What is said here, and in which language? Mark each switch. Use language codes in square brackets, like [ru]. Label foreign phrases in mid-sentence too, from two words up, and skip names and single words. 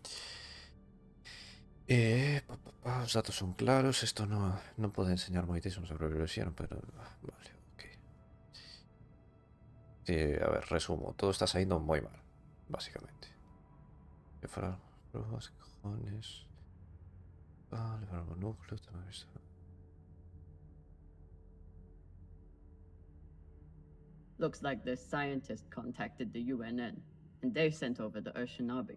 [gl] Os datos son claros, isto non pode enseñar moitísimo sobre bioloxía, pero vale, ok. A ver, resumo, todo está saindo moi mal, básicamente. Que fueron probas, cojones. Vale, para o núcleo, tamén visto. [en] Looks like this scientist contacted the UNN, and they sent over the Urshinabi.